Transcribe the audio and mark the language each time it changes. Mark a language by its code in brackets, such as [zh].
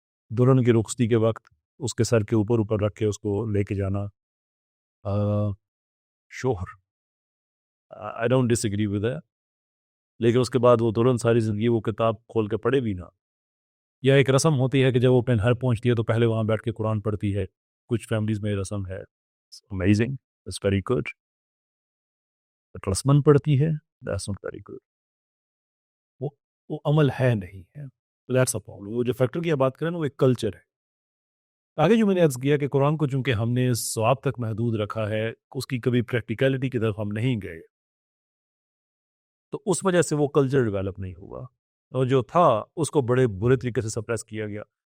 [ur] دلہن کی رخصتی کے وقت اس کے سر کے اوپر رکھ کے اس کو لے کے جانا, شوہر, [en] I don't disagree with that, [ur] لیکن اس کے بعد وہ دلہن ساری زندگی وہ کتاب کھول کے پڑھے بھی نہ. یا ایک رسم ہوتی ہے کہ جب وہ اپنے گھر پہنچتی ہے تو پہلے وہاں بیٹھ کے قرآن پڑھتی ہے, کچھ فیملیز میں یہ رسم ہے. [en] Amazing, that's very good. But [ur] رسمن پڑھتی ہے, [en] that's not very good. [ur] وہ عمل ہے نہیں ہے, [en] that's a problem. [ur] وہ جو فیکٹر کی بات کریں نا وہ ایک کلچر ہے. آگے جو میں نے عرض کیا کہ قرآن کو چونکہ ہم نے ثواب تک محدود رکھا ہے, اس کی کبھی پریکٹیکلٹی کی طرف ہم نہیں گئے, تو اس وجہ سے وہ کلچر ڈیولپ نہیں ہوا, اور جو تھا اس کو بڑے برے طریقے سے سپریس کیا گیا.